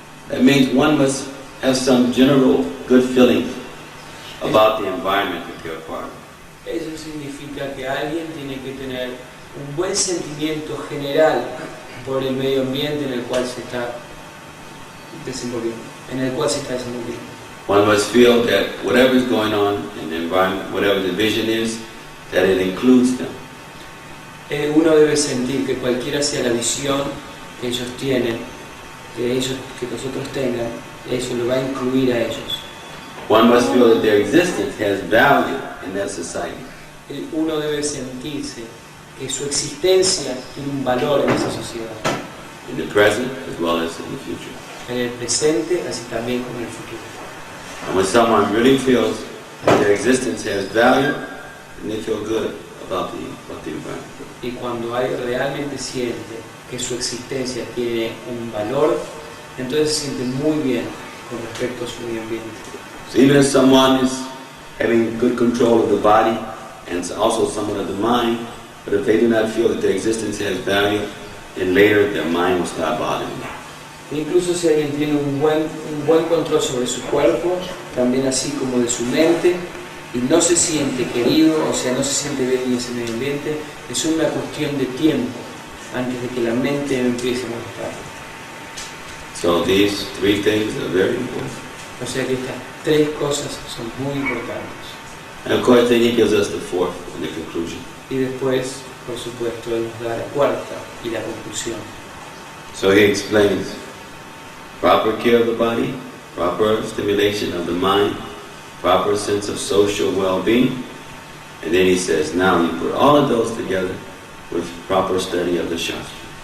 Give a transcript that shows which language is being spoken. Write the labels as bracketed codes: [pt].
[en] That means one must have some general good feeling about the environment that they're part of. [es] Eso significa que alguien tiene que tener un buen sentimiento general por el medio ambiente en el cual se está desenvolviendo, en el cual se está desenvolviendo. [en] One must feel that whatever is going on in the environment, whatever the vision is, that it includes them. [es] Uno debe sentir que cualquiera sea la visión que ellos tienen, que nosotros tengan, eso lo va a incluir a ellos. [en] One must feel that their existence has value in that society. [es] Uno debe sentirse que su existencia tiene un valor en esa sociedad. [en] In the present as well as in the future. [es] En el presente, así también como en el futuro. [en] And when someone really feels that their existence has value, then they feel good about the environment. [es] Y cuando realmente siente que su existencia tiene un valor, entonces se siente muy bien con respecto a su medio ambiente. [en] So even if someone is having good control of the body and also somewhat of the mind, but if they do not feel that their existence has value, then later their mind will start bothering them. [es] Incluso si alguien tiene un buen control sobre su cuerpo, también así como de su mente, y no se siente querido, o sea, no se siente bien en ese medio ambiente, es una cuestión de tiempo antes de que la mente empiece a molestar. [en] So these three things are very important. [es] O sea que estas tres cosas son muy importantes. [en] And of course then he gives us the fourth in the conclusion. [es] Y después, por supuesto, él nos da la cuarta y la conclusión. [en] So he explains proper care of the body, proper stimulation of the mind, proper sense of social well-being, and then he says, now you put all of those together with proper study of the Shastra.